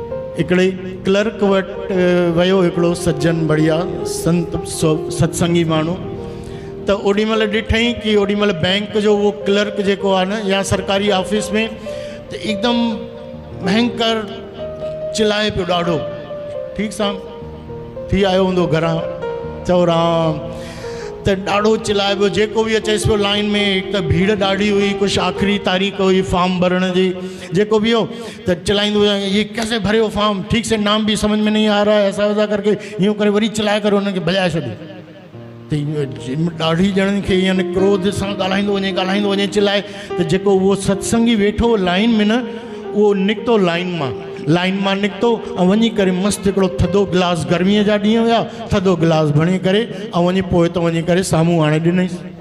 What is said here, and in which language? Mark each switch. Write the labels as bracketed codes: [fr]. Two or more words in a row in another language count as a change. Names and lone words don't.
[sd] हिकिड़े क्लर्क वटि वियो हिकिड़ो सज्जन बढ़िया संत सत्संगी माण्हू। त ओॾी महिल ॾिठई कि ओॾी महिल बैंक जो उहो क्लर्क जेको आहे न या सरकारी ऑफिस में त हिकदमि भयंकर चिल्लाए पियो ॾाढो। ठीकु सां थी आयो हूंदो घरां, चओ राम, त ॾाढो चिल्लाए पियो। जेको बि अचेसि पियो लाइन में, हिकु त भीड़ ॾाढी हुई, कुझु आख़िरी तारीख़ हुई फॉर्म भरण जी, जेको बि हो त चिल्लाईंदो हुयो [hi] ये कैसे भरे हो फॉर्म, ठीक से नाम भी समझ में नहीं आ रहा है, ऐसा वैसा करके [sd] यूँ करे वरी चिल्लाए करे हुनखे भॼाए छॾियो। त ॾाढी ॼणनि खे यानी क्रोध सां ॻाल्हाईंदो वञे चिल्लाए। त जेको उहो सत्संगी वेठो लाइन में न, उहो निकितो लाइन मां निकितो ऐं वञी करे मस्तु हिकिड़ो थधो गिलास, गर्मीअ जा ॾींहं हुया, थधो गिलास भणी करे ऐं वञी पोइ त वञी करे साम्हूं आणे ॾिनईसि।